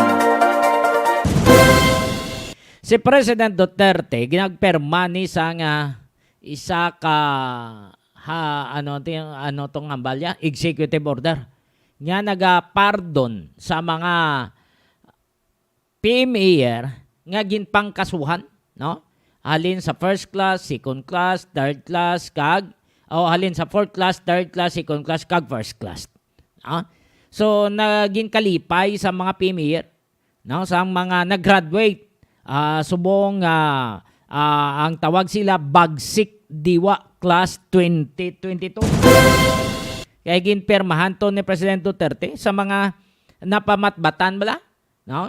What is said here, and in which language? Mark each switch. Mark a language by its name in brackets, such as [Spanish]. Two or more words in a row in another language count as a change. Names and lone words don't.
[Hiligaynon] Si President Duterte ginagperma ni sa nga isa ka ano tong hambalya, [English] executive order. [Hiligaynon] Nga nagapardon sa mga PMAer nga ginpangkasuhan, no? [English] Halin sa first class, second class, third class, halin sa fourth class, third class, second class, kag first class. No? [Hiligaynon] So naging kalipay sa mga PMAer, no? Sa mga nag-graduate, subong ang tawag sila Bagsik Diwa Class 2022. Kaya ginpermahan to ni President Duterte sa mga napamatbatan bala, no?